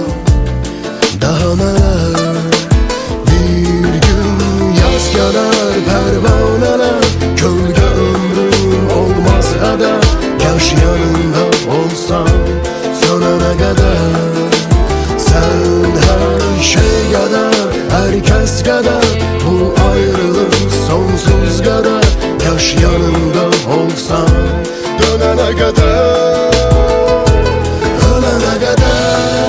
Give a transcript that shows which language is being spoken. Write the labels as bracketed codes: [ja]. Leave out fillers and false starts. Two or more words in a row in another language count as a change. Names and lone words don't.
[az] Daha nələr, bir gün yaz gələr pərvanələr, kölgə ömrüm olmaz heder. [tr] Yaş yanında olsam sonuna kadar, sen her şey kadar, herkes kadar, bu ayrılık sonsuz kadar. Yaş yanında olsam dönene kadar, ölene kadar.